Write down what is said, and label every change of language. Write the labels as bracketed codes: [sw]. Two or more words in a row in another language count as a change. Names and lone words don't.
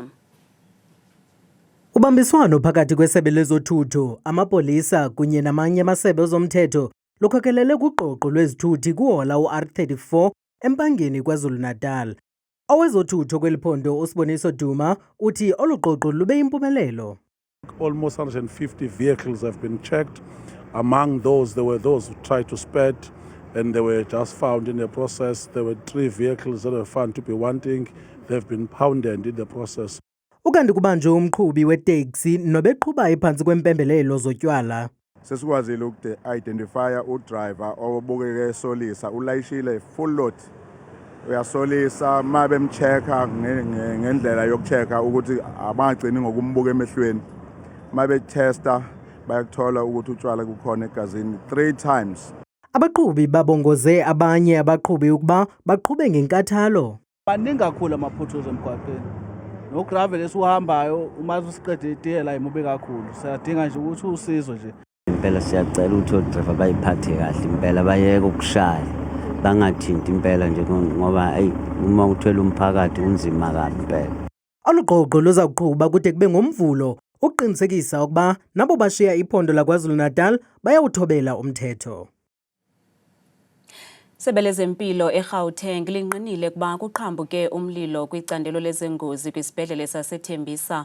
[xh] Ubambiswano phakathi kwesebe lezothutho, amapolisa kunye namanye amasebe ezomthetho lukhokelele kuqoqo lwezithuthi kuhola R34 eMpangeni KwaZulu-Natal. Owezothutho kweliphondo uSiboniso Duma uthi oluqoqo lube impumelelo. [en] Almost 150 vehicles have been checked. Among those, there were those who tried to sped and they were just found in the process. There were 3 vehicles that were found to be wanting. They've been pounded in the process. [xh] Ukanti kubanjwe umqhubi weteksi nobeqhuba iphansi kwempembelelo zotywala. [zu] Sesikwazile identify udriver obukeke esolisa ulayishile [en] full load. [zu] Uyasolisa mabe mchecka ngendlela yokuchecka ukuthi abagcini ngokumbuka emehlweni. Mabe testa bayakuthola ukuthi utshwala kukhona egazini 3 times. Abaqhubi babongoze abanye abaqhubi ukuba baqhube ngenkathalo. Baningi kakhulu amaphutho emgwaqeni. No gravel esihambayo uma usiqede itiyela imubi kakhulu. Siyadinga nje ukuthi usizo nje. Impela siyacela ukuthi odriver bayiphathe kahle impela bayeke ukushaya bangathinti impela nje ngoba uma uthwele umphakathi unzima kabi impela. [xh] Oluqoqo luza kuqhuba kude kube ngomvulo uqinisekisa ukuba nabo bashiya iphondo laKwaZulu-Natal bayawuthobela umthetho. Isebe lezempilo eGauteng linqinile kuba kuqhambuke umlilo kwicandelo lezengozi kwisibhedlele saseThembisa.